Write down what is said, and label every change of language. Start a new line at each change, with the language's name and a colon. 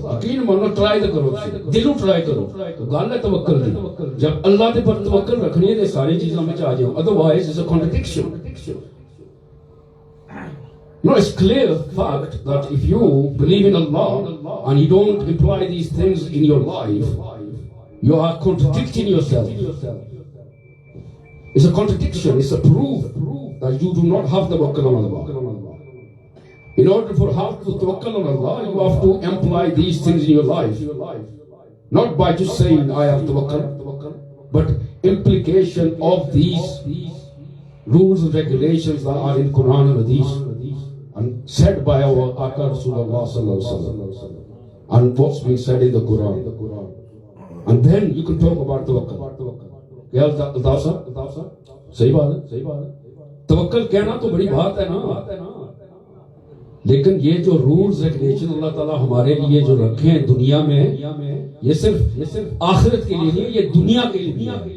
Punjabi: یقین مانو, ٹرائی تو کرو, دلوں ٹرائی کرو. گل ہے توکل دی, جب اللہ دے پر توکل رکھنی ہے تو ساری چیزوں میں آ جاؤ,
English: Otherwise it's a contradiction. No, it's clear fact that if you believe in Allah and you don't apply these things in your life, You are contradicting yourself. It's a contradiction. It's a proof that you do not have tawakkul on Allah. In order for have to tawakkul on Allah, you have to imply these things in your life. Not by just saying I have tawakkul, but implication of these rules and regulations that are in Quran and Hadith and said by our Aka Rasulullah sallallahu alaihi wasallam, and what's being said in the Quran. And then you can talk about tawakkul.
Urdu: کیا الطاف صاحب صحیح بات ہے. توکل کہنا تو بڑی بات ہے نا, لیکن یہ جو رولز ریگولیشن اللہ تعالیٰ ہمارے لیے جو رکھے ہیں دنیا میں, یہ صرف آخرت کے لیے نہیں, یہ دنیا کے لیے.